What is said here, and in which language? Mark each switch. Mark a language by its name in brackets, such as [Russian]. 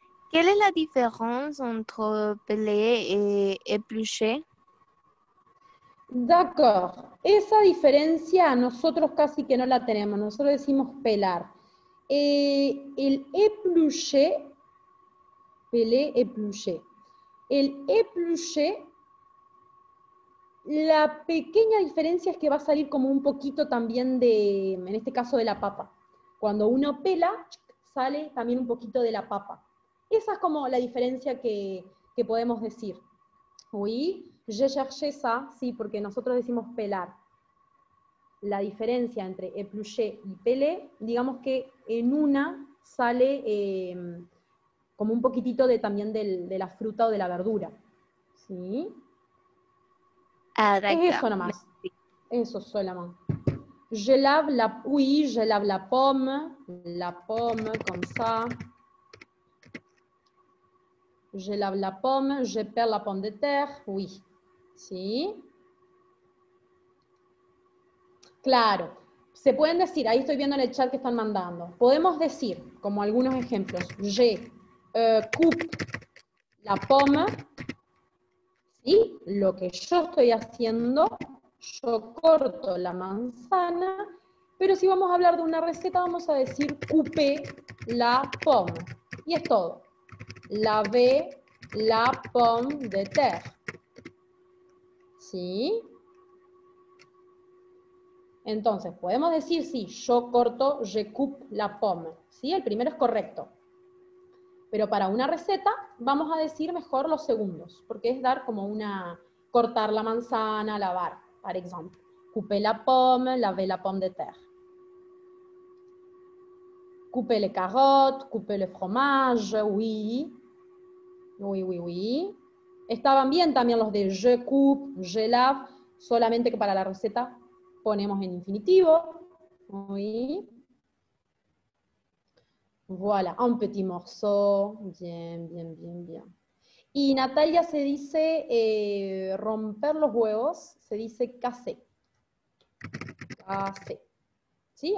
[French] Quelle est la différence entre peler et éplucher? D'accord. [Spanish] Esa diferencia nosotros casi que no la tenemos. Nosotros decimos pelar. El éplucher, peler, éplucher. El éplucher, la pequeña diferencia es que va a salir como un poquito también de, en este caso de la papa. Cuando uno pela, sale también un poquito de la papa. Esa es como la diferencia que podemos decir. [French] Oui, je cherché ça, [Spanish] sí, porque nosotros decimos pelar. La diferencia entre éplucher y peler, digamos que en una sale como un poquitito también de la fruta o de la verdura. ¿Sí? Ah, es eso nomás. Eso solamente. [French] Je lave la pomme comme ça. Je lave la pomme, je pèle la pomme de terre, oui. [Spanish] ¿Sí? Claro. Se pueden decir, ahí estoy viendo en el chat que están mandando. Podemos decir, como algunos ejemplos, [French] je coupe la pomme, [Spanish] ¿sí? Lo que yo estoy haciendo, yo corto la manzana, pero si vamos a hablar de una receta, vamos a decir [French] couper la pomme. [Spanish] Y es todo. [French] Laver la pomme de terre. [Spanish] ¿Sí? Entonces, podemos decir, sí, yo corto, [French] je coupe la pomme. [Spanish] ¿Sí? El primero es correcto. Pero para una receta, vamos a decir mejor los segundos, porque es dar como cortar la manzana, lavar, por ejemplo. [French] Couper la pomme, laver la pomme de terre. Couper les carottes, couper le fromage, oui. Oui, oui, oui. [Spanish] Estaban bien también los de [French] je coupe, je lave, [Spanish] solamente que para la receta ponemos en infinitivo. [French] Oui. Voilà, un petit morceau. Bien, bien, bien, bien. [Spanish] Y Natalia se dice romper los huevos, se dice casser. Casser. ¿Sí?